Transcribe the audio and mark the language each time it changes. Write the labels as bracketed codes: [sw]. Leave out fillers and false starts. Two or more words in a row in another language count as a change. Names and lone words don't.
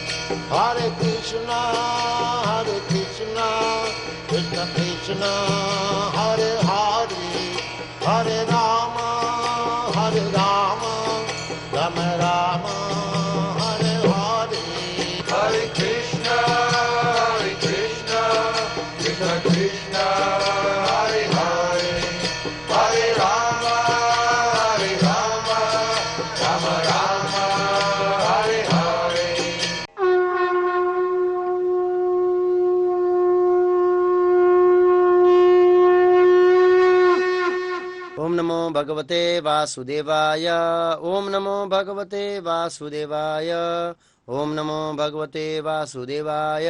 [sa] हरे कृष्ण, कृष्ण कृष्ण, हरे हरे, हरे राम, राम राम, हरे हरे. हरे कृष्ण, कृष्ण कृष्ण, हरे हरे, हरे राम, राम राम, हरे हरे. ઓમ નમો ભગવતે વાસુદેવાય. ઓમ નમો ભગવતે વાસુદેવાય. ઓમ નમો ભગવતે વાસુદેવાય.